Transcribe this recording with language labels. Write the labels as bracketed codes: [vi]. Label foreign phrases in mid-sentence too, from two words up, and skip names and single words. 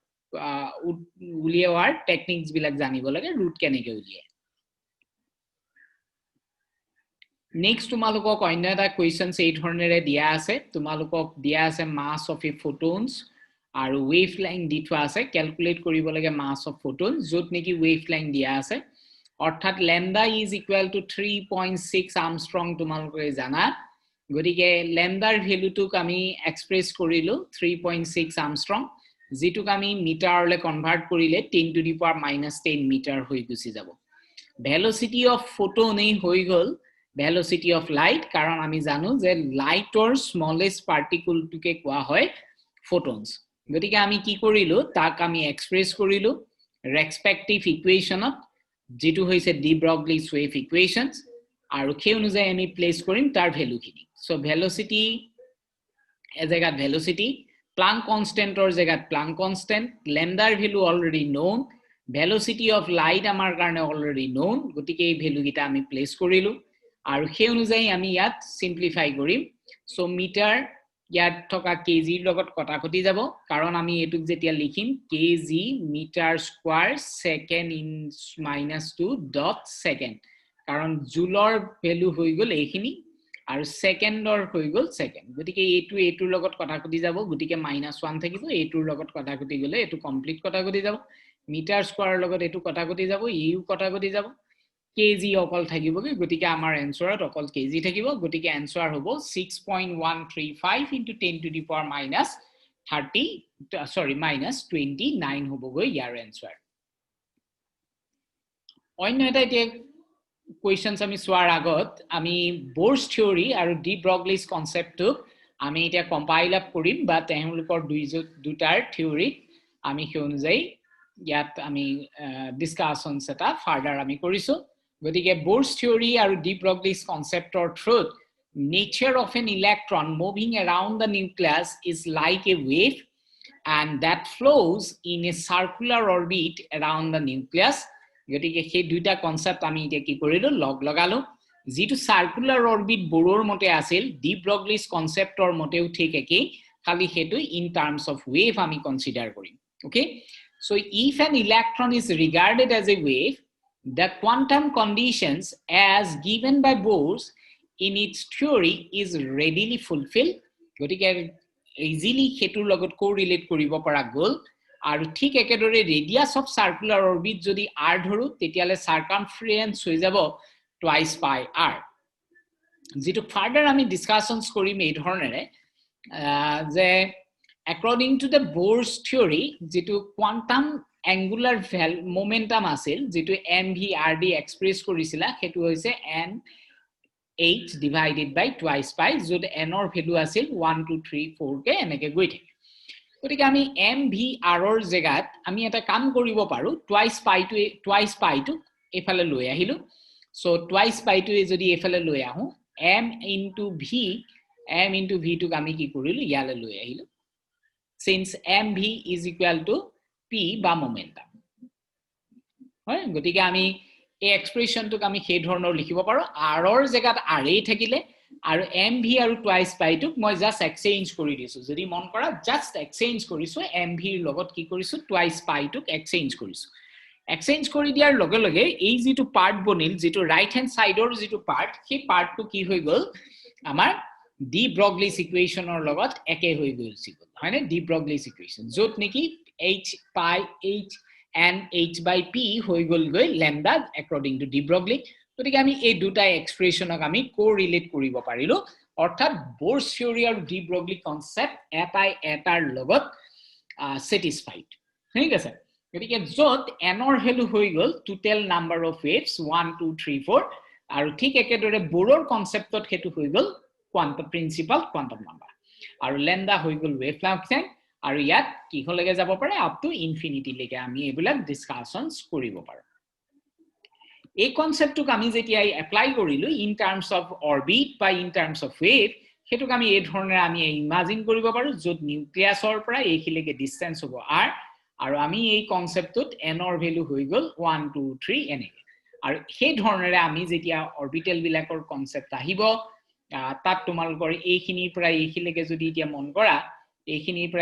[as] উলিয়াৱাৰ টেকনিকস বিলাক জানিব লাগে ৰুট কেনেকৈ উলিয়ায় নেক্সট তোমালকক অন্য এটা কোৱেশ্চনস এই ধৰণেৰে দিয়া আছে তোমালকক দিয়া আছে [en] mass of a photons [as] আৰু [en] wave length [as] দি থোৱা আছে ক্যালকুলেট কৰিব লাগে [en] mass of photon [as] যত নেকি [en] wave length [as] দিয়া আছে অৰ্থাৎ [en] lambda is equal to 3.6 angstrom [as] তোমালকে জানা গটিকে ল্যামডাৰ ভ্যালুটোক আমি এক্সপ্ৰেছ কৰিলো 3.6 আর্মস্ট্রং যেটুক আমি মিটাৰলে কনভার্ট কৰিলে [en] 10 to the power -10 meter [as] হৈ গুছি যাব [en] velocity of photon [as] এই হৈ গল [en] velocity of light [as] কারণ আমি জানো যে লাইটৰ স্মলেস্ট পার্টিকলটোকে কোৱা হয় ফটোনস গতিকে আমি কি কৰিলো তাক আমি এক্সপ্ৰেছ কৰিলো ৰেসপেক্টিভ ইকুৱেশনত যেটো হৈছে ডি ব্ৰগলি's [en] wave equations [as] আৰু সেই অনুযায়ী আমি প্লেস কৰিম তাৰ ভ্যালুখিনি সো velocity এজাগাত velocity প্লাংক কনস্ট্যান্টৰ জায়গাত [en] Planck constant [as] ল্যামডাৰ ভ্যালু [en] already known velocity of light [as] আমাৰ কাৰণে [en] already known [as] গতিকে এই ভ্যালু গিটা আমি প্লেস কৰিলো আৰু সেই অনুযায়ী আমি ইয়াত সিম্পলিফাই কৰিম সো মিটাৰ ইয়াত থকা কেজি লগত কটাকটি যাব কাৰণ আমি এটুক যেতিয়া লিখিম [en] kg meter square second in -2 dot second [as] কাৰণ জুলৰ ভ্যালু হৈ গল এইখিনি আৰু সেকেন্ডৰ হৈ গল সেকেন্ড গতিকে এটুৰ লগত কটাকটি যাব গতিকে -1 থাকিব এটুৰ লগত কটাকটি গলে এটু কমপ্লিট কটাকটি যাব মিটাৰ স্কয়াৰৰ লগত এটু কটাকটি যাব ইউ কটাকটি যাব কেজি অকল থাকিব গতিকে আমাৰ এনসাৰত অকল কেজি থাকিব গতিকে এনসাৰ হ'ব [en] 6.135 into 10 to the power minus [as] 29 হ'ব গৈ ইয়াৰ এনসাৰ অন্য এটা এতিয়া কোৱেশ্চনস আমি সোৱাৰ আগত আমি [en] Bohr's theory [as] আৰু ডি ব্ৰগলিছ কনসেপ্টটো আমি এতিয়া [en] compile up [as] কৰিম বা তেওঁলোকৰ দুটাৰ থিওৰি আমি সেই অনুযায়ী ইয়াত আমি ডিসকাশনস এটা ফাৰ্দাৰ আমি কৰিছো গতিকে [en] Bohr's theory [as] আৰু ডি ব্ৰগলিছ কনসেপ্টৰ থ্ৰুত [en] nature of an electron moving around the nucleus is like a wave and that flows in a circular orbit around the nucleus [as] গতিকে সেই দুটা কনসেপ্ট আমি এতিয়া কি কৰিলো লগালো যেটো [en] circular orbit [as] বোৰৰ মতে আছিল ডি ব্ৰগলিছ কনসেপ্টৰ মতেও ঠিক একেই খালি হেতু [en] in terms of wave [as] আমি কনসিডার কৰিম [en] ওকে so if an electron is regarded as a wave the quantum conditions as given by Bohr in its theory is readily fulfilled [as] গতিকে easily হেতুৰ লগত কোৰিলেট কৰিব পৰা গল আৰু ঠিক একেদৰে [en] radius of circular orbit [as] যদি r ধৰো তেতিয়ালে সার্কামফারেন্স হৈ যাব [en] twice pi r [as] যেটো ফাৰ্দাৰ আমি ডিসকাশনস কৰিম এই ধৰণেৰে যে [en] according to the Bohr's theory [as] যেটো [en] quantum angular momentum [as] আছিল যেটো mvrd এক্সপ্ৰেছ কৰিছিলা হেতু হৈছে n [en] h divided by twice pi [as] যত n or ভ্যালু আছিল 1 2 3 4 কে এনেকে গৈ থাকে গতিকে আমি mvr ৰ জায়গাত আমি এটা কাম কৰিব পাৰো [en] twice pi [as] টো এফালে লৈ আহিলো সো [en] twice pi [as] টো যদি এফালে লৈ আহো [en] m into v [as] টোক আমি কি কৰিলো ইয়ালে লৈ আহিলো [en] since mv is equal to p [as] বা momentum হয় গতিকে আমি এই এক্সপ্ৰেছনটোক আমি সেই ধৰণৰ লিখিব পাৰো r ৰ জায়গাত r এ থাকিলে আৰু mv আৰু [en] twice pi [as] টোক মই [en] just exchange [as] কৰি দিছো যদি মন কৰা জাস্ট এক্সচেঞ্জ কৰিছো mv ৰ লগত কি কৰিছো [en] twice pi [as] টোক এক্সচেঞ্জ কৰিছো এক্সচেঞ্জ কৰি দিয়াৰ লগে লগে এই যেটো পাৰ্ট বনিল যেটো [en] right hand [as] সাইডৰ যেটো পাৰ্ট সেই পাৰ্টটো কি হৈ গল আমাৰ ডি ব্ৰগলিছ ইকুৱেচনৰ লগত একে হৈ গৈছিল হয়নে ডি ব্ৰগলিছ ইকুৱেচন যত নেকি [en] h pi h and h by p [as] হৈ গল গৈ [en] lambda according to de Broglie [as] গতিকে আমি এই দুটা এক্সপ্ৰেছনক আমি কোৰিলেট কৰিব পাৰিলো অৰ্থাৎ [en] Bohr's theory [as] আৰু de Broglie কনসেপ্ট এটাৰ লগত satisfied ঠিক আছে গতিকে যত n ৰ ভ্যালু হৈ গল [en] total number of waves [as] 1 2 3 4 আৰু ঠিক একেদৰে Bohrৰ কনসেপ্টত হেতু হৈ গল [en] quantum principal quantum number [as] আৰু lambda হৈ গল wavelength আৰু ইয়াত কি হলগে যাব পাৰে [en] up to infinity [as] লৈকে আমি এবিলাক ডিসকাশনস কৰিব পাৰো এই কনসেপ্টক আমি যেতিয়া এপ্লাই কৰিলো [en] in terms of orbit [as] বা [en] in terms of wave [as] হেতুক আমি এই ধৰণে আমি ইমাজিন কৰিব পাৰো যত নিউক্লিয়াছৰ পৰা এইখিলৈকে ডিসটেন্স হ'ব r আৰু আমি এই কনসেপ্টত n ৰ ভ্যালু হৈ গল 1 2 3 এনেকে আৰু সেই ধৰণেৰে আমি যেতিয়া অরবিটেল বিলাকৰ কনসেপ্ট আহিব তাত তোমালোকৰ এইখিনিৰ পৰা এইখিলৈকে যদি এতিয়া মন কৰা এইখিনিৰ পৰা